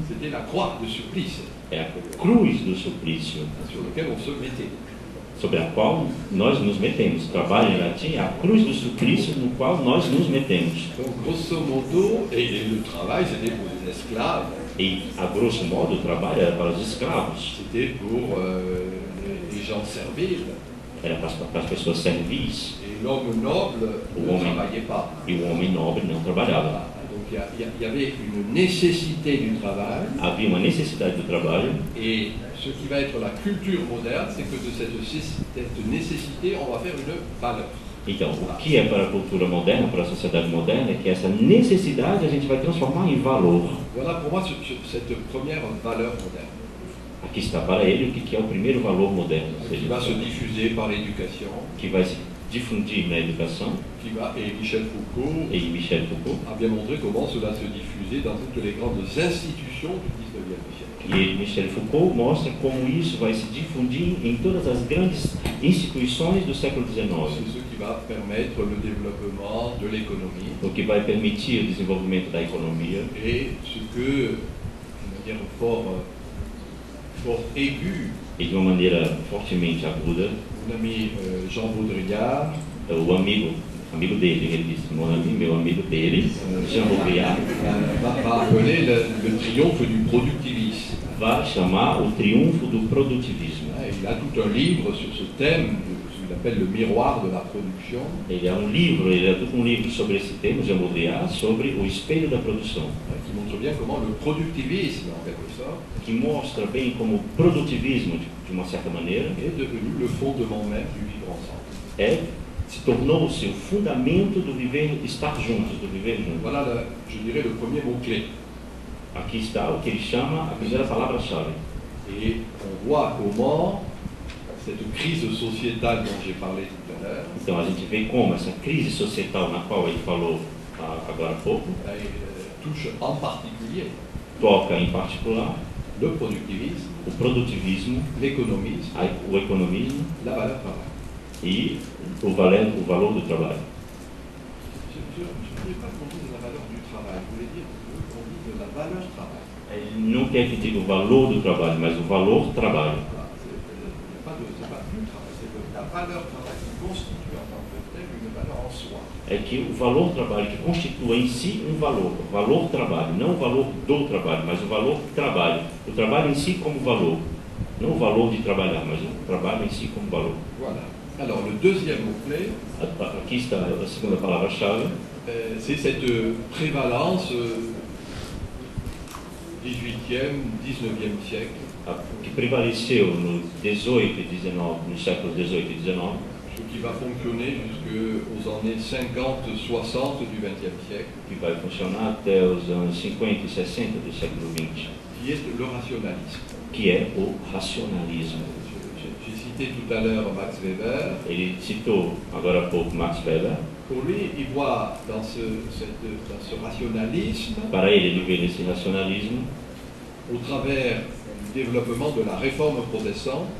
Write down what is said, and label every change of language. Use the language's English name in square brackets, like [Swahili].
[French] c'était la croix de supplice [Portuguese] é a cruz do suplício, [French] sur laquelle on se mettait. [Portuguese] sobre a qual nós nos metemos. Trabalho em latim é a cruz do suplício no qual nós nos metemos. [French] Donc, grosso modo, et le travail, c'était pour les esclaves, [Portuguese] E, a grosso modo, o trabalho era para os escravos, [French] c'était pour les gens serviles. [Portuguese] era para as pessoas servis, [French] Et l'homme noble ne Oui. travaillait pas. [Portuguese] e o homem nobre não trabalhava. [French] Voilà. Donc il y avait une nécessité du travail, [Portuguese] Havia uma necessidade do trabalho, [French] et ce qui va être la culture moderne, c'est que de cette nécessité, on va faire une valeur. [Portuguese] então, o que é para a cultura moderna, para a sociedade moderna, é que essa necessidade a gente vai transformar em valor. [French] Voilà pour moi cette première valeur moderne, [Portuguese] Aqui está para ele o que é o primeiro valor moderno, ou [French] qui [Portuguese] seja, [French] va se diffuser par l'éducation, [Portuguese] que vai se difundir na educação, [French] et Michel Foucault [Portuguese] e Michel Foucault, [French] a bien montré comment cela se diffusait dans toutes les grandes institutions du XIXe siècle. [Portuguese] e Michel Foucault mostra como isso vai se difundir em todas as grandes instituições do século [French] C'est [Portuguese] XIX, [French] ce qui va permettre le développement de l'économie [Portuguese] o que vai permitir o desenvolvimento da economia, [French] et ce que, de manière fort aiguë, [Portuguese] e de uma maneira fortemente aguda, [French] mon ami Jean Baudrillard [Portuguese] o amigo dele, ele disse, meu amigo dele, Jean Baudrillard, [French] va appeler le triomphe du productivisme. [Portuguese] vai chamar o triunfo do produtivismo. [French] Il a tout un livre sur ce thème, ce qu'il appelle le miroir de la production, [Portuguese] Ele é todo um livro sobre esse tema, Jean Baudrillard, sobre o espelho da produção, [French] qui montre bien comment le productivisme, en quelque sorte, [Portuguese] que mostra bem como o produtivismo, de uma certa maneira, [French] est devenu le fondement même du vivre ensemble. [Portuguese] se tornou-se o fundamento do viver, estar juntos, do viver juntos. [French] Voilà, je dirais, le premier mot-clé. [Portuguese] Aqui está o que ele chama a primeira palavra-chave. [French] Et on voit comment cette crise sociétale dont j'ai parlé tout à l'heure [Portuguese] Então a gente vê como essa crise societal na qual ele falou agora há pouco, [French] touche en particulier [Portuguese] toca em particular [French] le productivisme, [Portuguese] o produtivismo, [French] l'économisme, [Portuguese] o economismo [French] la valeur travail. [Portuguese] e o valor do trabalho. [French] Je ne voulais pas qu'on dise la valeur du travail, je voulais dire qu'on dise la valeur travail. [Portuguese] Ele não quer que diga o valor do trabalho, mas o valor trabalho. [French] Voilà, c'est pas du travail, c'est la valeur travail qui constitue en tant que tel une valeur en soi. [Portuguese] É que o valor trabalho que constitua em si um valor, o valor trabalho, não o valor do trabalho, mas o valor trabalho. O trabalho em si como valor, não o valor de trabalhar, mas o trabalho em si como valor. [French] Voilà. Alors le deuxième mot-clé, [Portuguese] Aqui está a segunda palavra-chave, [French] c'est cette prévalence 18e, 19e siècle, [Portuguese] que prevaleceu no 18 e 19, no século 18 e 19, [French] ce qui va fonctionner jusqu'aux années 50-60 du 20e siècle, [Portuguese] que vai funcionar até os anos 50 e 60 do século 20, [French] qui est le rationalisme. [Portuguese] que é o racionalismo. [French] J'ai cité tout à l'heure Max Weber. [Portuguese] Ele citou agora há pouco Max Weber. [French] Pour lui, il voit dans ce rationalisme, [Portuguese] Para ele vê nesse racionalismo, [French] au travers du développement de la réforme protestante,